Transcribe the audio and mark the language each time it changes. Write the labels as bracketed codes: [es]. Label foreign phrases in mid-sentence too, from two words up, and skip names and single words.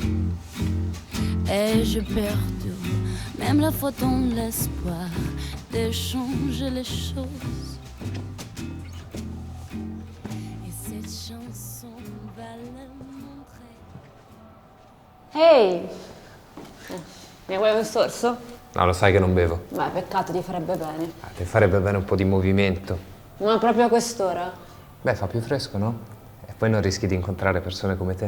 [fr] Et je perds même la foi dans l'espoir de changer les choses. Et cette chanson va le montrer. [it] Ehi! Mi vuoi un sorso? No, lo sai che non bevo. Beh, peccato, ti farebbe bene. Ti farebbe bene un po' di movimento. Ma proprio a quest'ora? Beh, fa più fresco, no? E poi non rischi di incontrare persone come te.